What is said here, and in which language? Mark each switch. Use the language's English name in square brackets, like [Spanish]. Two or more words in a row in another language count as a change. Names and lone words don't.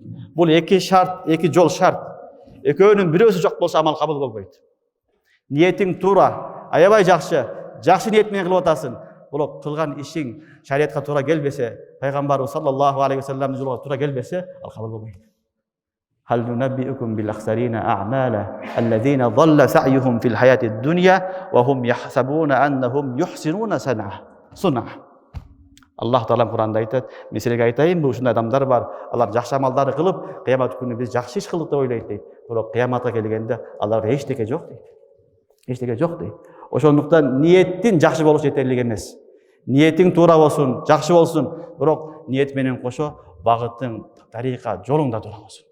[Kyrgyz] Бул эки шарт, эки жол шарт. Экөөнүн бирөөсү жок болсо амал кабыл болбойт. Ниетиң туура, аябай жакшы ниет менен кылып атасың. Бул кылган ишиң шариатка туура келбесе, пайгамбарыбыз [Arabic] صلى الله عليه وسلم [Kyrgyz] жолуна туура келбесе, ал кабыл болбойт. [Arabic] هل ننبئكم بالأخسرين أعمالا الذين ضل سعيهم في الحياة الدنيا وهم يحسبون أنهم يحسنون صنعا. [Kyrgyz] Аллах Таалам Куранда айтат, мен силерге айтайын, бул ушундай адамдар бар, алар жакшы амалдарды кылып, кыямат күнү биз жакшы иш кылдык деп ойлойт дейт. Бирок кыяматка келгенде аларга эчтеке жок дейт. Эчтеке жок дейт. Ошондуктан ниеттин жакшы болушу жетерлик эмес. Ниетиң туура болсун, жакшы болсун, бирок ниет менен кошо багытың, тарика, жолуң да туура болсун.